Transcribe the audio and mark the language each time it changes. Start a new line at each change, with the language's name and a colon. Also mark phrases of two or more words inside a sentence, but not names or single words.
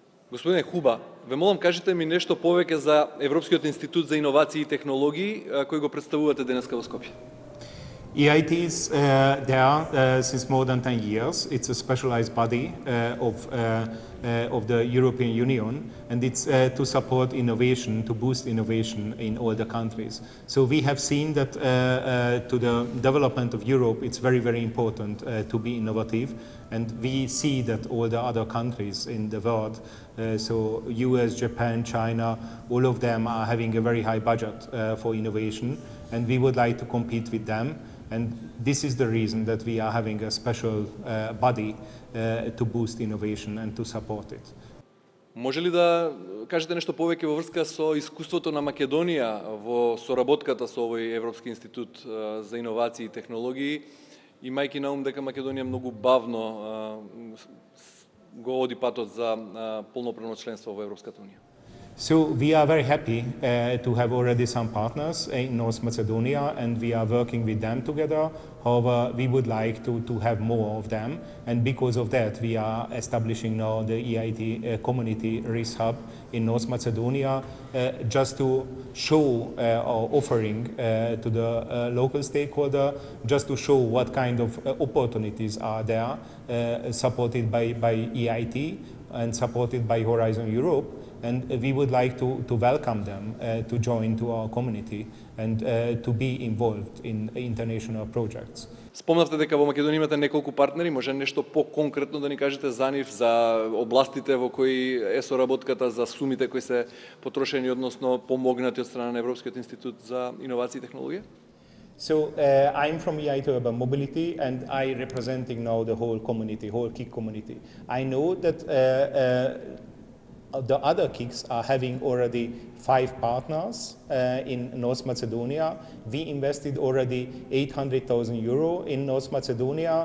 Macedonian: Господине Хуба, ве молам кажете ми нешто повеќе за Европскиот Институт за Иновации и Технологии, кој го представувате денеска во Скопје.
English: EIT is there since more than 10 years. It's a specialized body of the European Union, and it's to support innovation, to boost innovation in all the countries. So we have seen that to the development of Europe, it's very, very important to be innovative, and we see that all the other countries in the world, so US, Japan, China, all of them are having a very high budget for innovation, and we would like to compete with them. And this is the reason that we are having a special body to boost innovation and to support it.
Macedonian: Може ли да кажете нешто повеќе во врска со искуството на Македонија во соработката со овој Европски институт за иновации и технологии, имајќи на ум дека Македонија многу бавно го оди патот за полноправно членство во Европската унија?
English: So we are very happy to have already some partners in North Macedonia, and we are working with them together. However, we would like to have more of them, and because of that we are establishing now the EIT Community Risk Hub in North Macedonia, just to show our offering to the local stakeholder, just to show what kind of opportunities are there, supported by EIT and supported by Horizon Europe. And we would like to welcome them to join to our community and to be involved in international projects.
Macedonian: Спомнавте дека во Македонија имате неколку партнери, може нешто по-конкретно да ни кажете за нив, за областите во кои е соработката, за сумите кои се потрошени, односно помогнати од страна на Европскиот институт за иновации и технологија?
English: So I'm from EIT Urban Mobility, and I representing now the whole community, whole KIC community. I know that the other KICs are having already 5 partners in North Macedonia. We invested already 800,000 euro in North Macedonia.